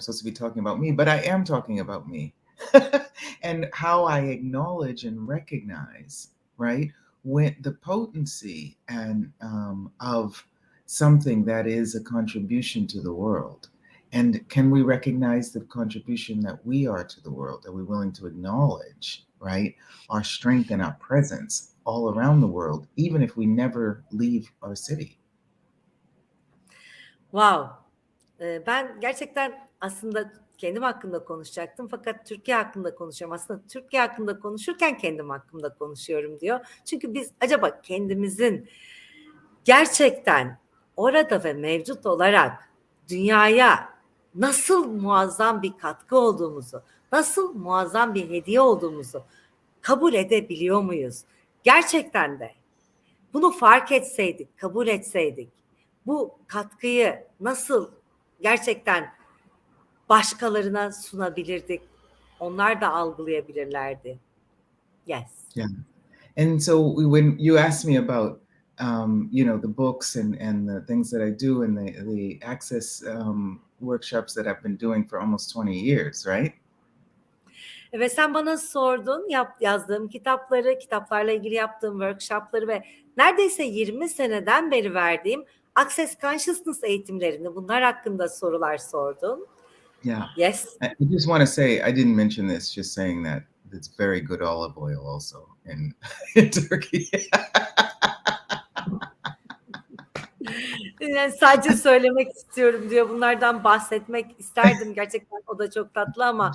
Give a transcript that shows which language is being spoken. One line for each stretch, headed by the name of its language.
English: I'm supposed to be talking about me, but I am talking about me and how I acknowledge and recognize, right, when the potency and of something that is a contribution to the world. And can we recognize the contribution that we are to the world? Are we willing to acknowledge, right, our strength and our presence all around the world, even if we never leave our city? Wow.
Turkish: Ben gerçekten aslında kendim hakkında konuşacaktım, fakat Türkiye hakkında konuşuyorum. Aslında Türkiye hakkında konuşurken kendim hakkında konuşuyorum diyor. Çünkü biz acaba kendimizin gerçekten orada ve mevcut olarak dünyaya nasıl muazzam bir katkı olduğumuzu, nasıl muazzam bir hediye olduğumuzu kabul edebiliyor muyuz? Gerçekten de bunu fark etseydik, kabul etseydik, bu katkıyı nasıl gerçekten başkalarına sunabilirdik? Onlar da algılayabilirlerdi.
English: Yes. Yeah. And so when you asked me about, the books and the things that I do and the access workshops that I've been doing for almost 20 years, right?
Turkish: Ve sen bana sordun yazdığım kitapları, kitaplarla ilgili yaptığım workshopları ve neredeyse 20 seneden beri verdiğim Access Consciousness eğitimlerini, bunlar hakkında sorular sordun.
English: Yeah. Yes. I just want to say, I didn't mention this, just saying that it's very good olive oil also in Turkey.
Turkish: Yani sadece söylemek istiyorum diyor. Bunlardan bahsetmek isterdim. Gerçekten o da çok tatlı ama